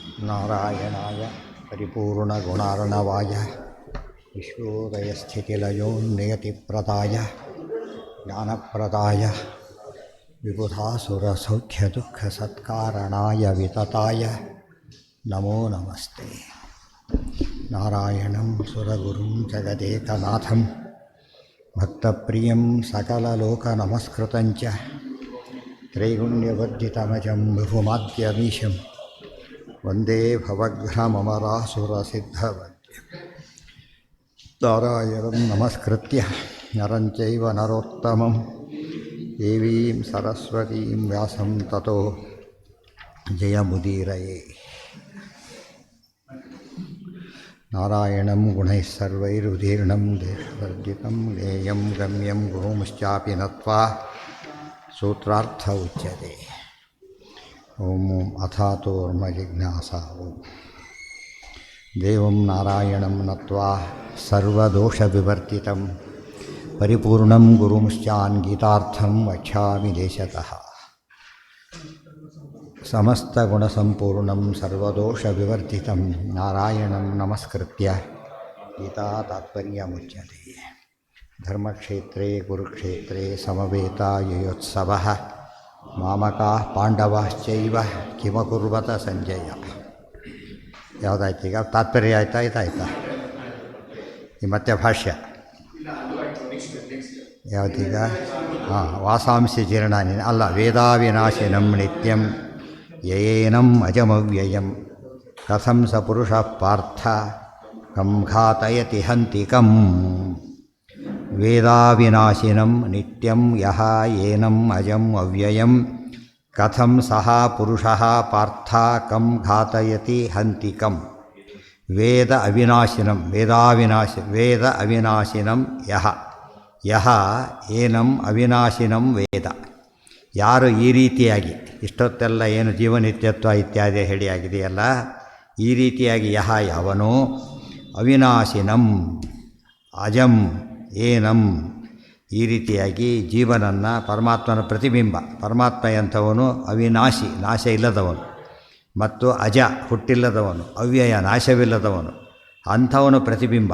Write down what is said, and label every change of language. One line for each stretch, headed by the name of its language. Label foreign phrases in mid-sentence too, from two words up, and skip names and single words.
Sanskrit: ನಾರಾಯಣಾಯ ಪರಿಪೂರ್ಣಗುಣಾರ್ಣವಾಯ ವಿಶ್ವೋದಯಸ್ಥಿತಿಲಯೋನ್ನಿಯತಿಪ್ರದಾಯ ಜ್ಞಾನಪ್ರದಾಯ ವಿಬುಧಾಸುರಸೌಖ್ಯದುಃಖಸತ್ಕಾರಣಾಯ ವಿತತಾಯ ನಮೋ ನಮಸ್ತೆ. ನಾರಾಯಣಂ ಸುರಗುರುಂ ಜಗದೇಕನಾಥಂ ಭಕ್ತಪ್ರಿಯಂ ಸಕಲಲೋಕನಮಸ್ಕೃತಂಚ ತ್ರೈಗುಣ್ಯವರ್ಜಿತಮಜಂ ವಿಭುಮಾದ್ಯಮೀಶಂ ವಂದೇ ಭವಘ್ನಮರಾಸುರಸಿದ್ಧವದ್ಯಂ. ನಾರಾಯಣಂ ನಮಸ್ಕೃತ್ಯ ನರಂ ಚೈವ ನರೋತ್ತಮಂ ದೇವೀಂ ಸರಸ್ವತೀಂ ವ್ಯಾಸಂ ತತೋ ಜಯಮುದೀರಯೇ. ನಾರಾಯಣಂ ಗುಣೈಃ ಸರ್ವೈರುದೀರ್ಣಂ ದೇಶವರ್ಜಿತಂ ಜ್ಞೇಯಂ ಗಮ್ಯಂ ಗುರುಂಶ್ಚಾಪಿ ನತ್ವಾ ಸೂತ್ರಾರ್ಥ ಉಚ್ಯತೆ. ಓಂ ಅಥಾತೋರ್ಮ ಜಿಜ್ಞಾಸಾ. ಓಂ ದೇವಂ ನಾರಾಯಣಂ ನತ್ವಾ ಸರ್ವದೋಷವಿವರ್ಜಿತಂ ಪರಿಪೂರ್ಣಂ ಗುರುಂಶ್ಚಾನ್ ಗೀತಾರ್ಥಂ ವಕ್ಷ್ಯಾಮಿ ದೇಶತಃ. ಸಮಸ್ತಗುಣಸಂಪೂರ್ಣಂ ಸರ್ವದೋಷವಿವರ್ಜಿತಂ ನಾರಾಯಣಂ ನಮಸ್ಕೃತ್ಯ ಗೀತಾ ತಾತ್ಪರ್ಯಮುಚ್ಯತೆ. ಧರ್ಮಕ್ಷೇತ್ರೇ ಕುರುಕ್ಷೇತ್ರೇ ಸಮವೇತಾಯುಯೋತ್ಸವಃ ಮಾಮಕಾಃ ಪಾಂಡವಾಶ್ಚೈವ ಕಿಮಕುರ್ವತ ಸಂಜಯ.
Kannada: ಯಾವುದಾಯ್ತು ಈಗ? ತಾತ್ಪರ್ಯ ಆಯ್ತಾ? ಇದಾಯ್ತಾ? ಈ ಮತ್ತೆ ಭಾಷ್ಯ ಯಾವುದೀಗ?
Sanskrit: ವಾಸಾಂಸಿ ಜೀರ್ಣಾನಿ ಅಲ್ಲ, ವೇದಾವಿನಾಶಿನಂ ನಿತ್ಯಂ ಯಯೇನಂ ಅಜಮವ್ಯಯಂ ಕಥಂ ಸ ಪುರುಷಃ ಪಾರ್ಥ ಕಂ ಘಾತಯತಿ ಹಂತಿಕಂ. ವೇದಾವಿನಾಶಿನಂ ನಿತ್ಯಂ ಯಹ ಏನಂ ಅಜಂ ಅವ್ಯಯಂ ಕಥಂ ಸಹ ಪುರುಷಃ ಪಾರ್ಥ ಕಂ ಘಾತಯತಿ ಹಂತಿಕಂ. ವೇದ ಅವಿನಾಶಿನಂ ವೇದ ಅವಿನಾಶಿನಂ ಯಹ ಏನಂ ಅವಿನಾಶಿನಂ ವೇದ.
Kannada: ಯಾರು ಈ ರೀತಿಯಾಗಿ ಇಷ್ಟೊತ್ತೆಲ್ಲ ಏನು ಜೀವನಿತ್ಯತ್ವ ಇತ್ಯಾದಿ ಹೇಳಿಯಾಗಿದೆಯಲ್ಲ, ಈ ರೀತಿಯಾಗಿ ಯಾವನೋ
Sanskrit: ಅವಿನಾಶಿನಂ ಅಜಂ ಏನಂ,
Kannada: ಈ ರೀತಿಯಾಗಿ ಜೀವನನ್ನು ಪರಮಾತ್ಮನ ಪ್ರತಿಬಿಂಬ, ಪರಮಾತ್ಮ ಎಂಥವನು ಅವಿನಾಶಿ, ನಾಶ ಇಲ್ಲದವನು, ಮತ್ತು ಅಜ ಹುಟ್ಟಿಲ್ಲದವನು, ಅವ್ಯಯ ನಾಶವಿಲ್ಲದವನು, ಅಂಥವನು ಪ್ರತಿಬಿಂಬ.